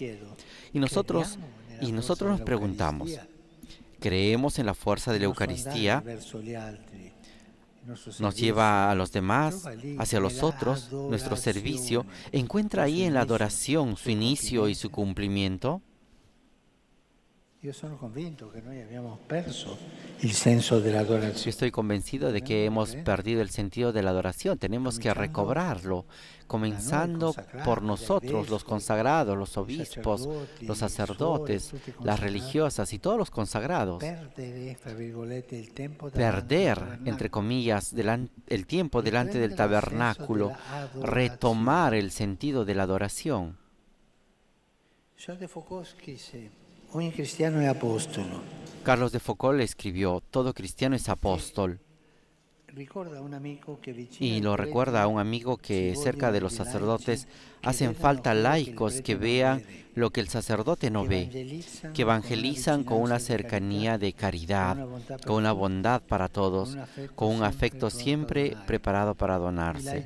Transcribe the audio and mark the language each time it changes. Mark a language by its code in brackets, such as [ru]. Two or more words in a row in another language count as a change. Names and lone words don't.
[es] Y nosotros nos preguntamos, ¿creemos en la fuerza de la Eucaristía? ¿Nos lleva a los demás, hacia los otros, nuestro servicio? ¿Encuentra ahí en la adoración su inicio y su cumplimiento? [it] Io sono convinto che noi abbiamo perso il senso dell'adorazione. [es] Yo estoy convencido de que hemos perdido el sentido de la adoración. Tenemos que recobrarlo, comenzando por nosotros, los consagrados, los obispos, los sacerdotes, las religiosas y todos los consagrados. Perder, entre comillas, el tiempo delante del tabernáculo, retomar el sentido de la adoración. [it] Charles de Foucault scrisse: ogni cristiano è apostolo. [es] Carlos de Foucault escribió: todo cristiano es apóstol. Y lo recuerda a un amigo que cerca de los sacerdotes hacen falta laicos que vean lo que el sacerdote no ve, que evangelizan con una cercanía de caridad, con una bondad para todos, con un afecto siempre preparado para donarse.